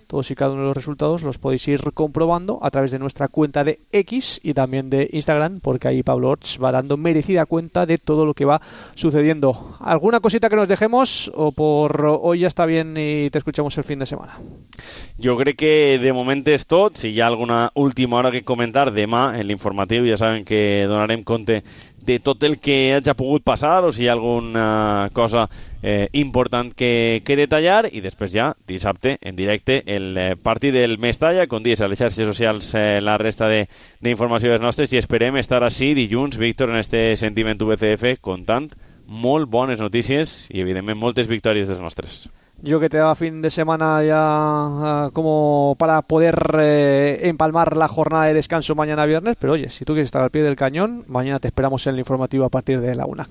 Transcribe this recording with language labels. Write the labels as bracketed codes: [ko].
[es] Todos y cada uno de los resultados los podéis ir comprobando a través de nuestra cuenta de X y también de Instagram, porque ahí Pablo Orts va dando merecida cuenta de todo lo que va sucediendo. ¿Alguna cosita que nos dejemos o por hoy ya está bien y te escuchamos el fin de semana? Yo creo que de momento es todo. [ca] Si hi ha alguna última hora que comentar, demà en l'informatiu ja saben que donarem compte de tot el que hagi pogut passar, o si hi ha alguna cosa important que detallar. I després ja dissabte en directe el partit del Mestalla, com dius, a les xarxes socials la resta d'informacions nostres, i esperem estar així dilluns, Víctor, en este sentiment VCF, contant molt bones notícies i evidentment moltes victòries dels nostres. [es] Yo que te daba fin de semana ya como para poder empalmar la jornada de descanso mañana viernes, pero oye, si tú quieres estar al pie del cañón, mañana te esperamos en el informativo a partir de la una.